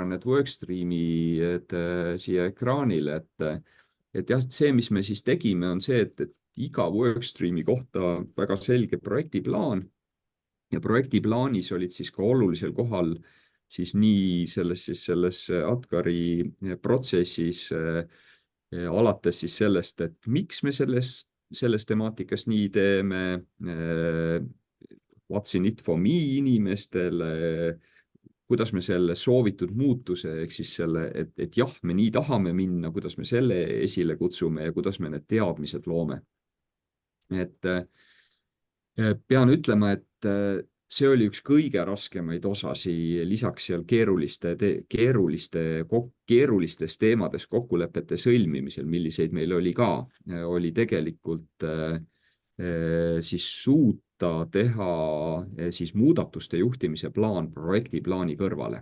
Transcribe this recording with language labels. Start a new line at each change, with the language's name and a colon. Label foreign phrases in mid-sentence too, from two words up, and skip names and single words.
Estonian: need workstreamid siia ekraanile, et jah, see, mis me siis tegime, on see, et iga workstreami kohta väga selge projektiplaan ja projektiplaanis olid siis ka olulisel kohal siis nii selles Atkari protsessis alates siis sellest, et miks me selles temaatikas nii teeme,
English: what's in it for me
Estonian: inimestele, kuidas me selle soovitud muutuse, ehk siis selle, et jah, me nii tahame minna, kuidas me selle esile kutsume ja kuidas me need teadmised loome. Et pean ütlema, et see oli üks kõige raskemaid osasi, lisaks seal keerulistes teemades kokkulepete sõlmimisel, milliseid meil oli ka, oli tegelikult siis suuta teha siis muudatuste juhtimise plaan projektiplaani kõrvale.